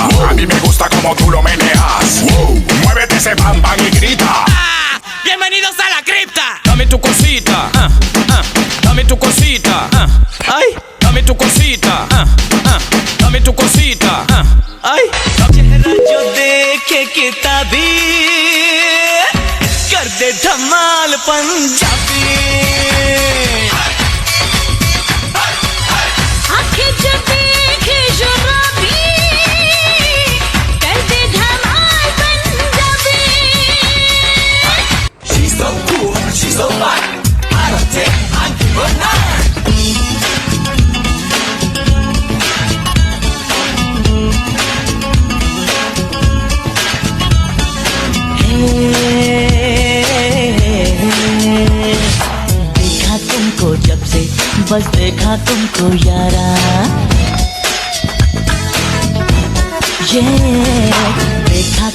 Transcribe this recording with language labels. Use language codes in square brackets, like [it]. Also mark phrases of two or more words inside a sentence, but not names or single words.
[es] A mí me gusta como tú lo meneas. Muévete ese bam bam y grita. Bienvenidos a la cripta. Dame tu cosita, dame tu cosita, ay, dame tu cosita, dame tu cosita, ay. [hi] चेहरा जो देखे किताबी कर दे धमाल पंजाबी आंखें जो देखे शराबी कर दे धमाल पंजाबी [en] She's so cool, she's so fine. I don't take, I give her nine. [hi] देखा तुमको जब से बस देखा तुमको यारा ये देखा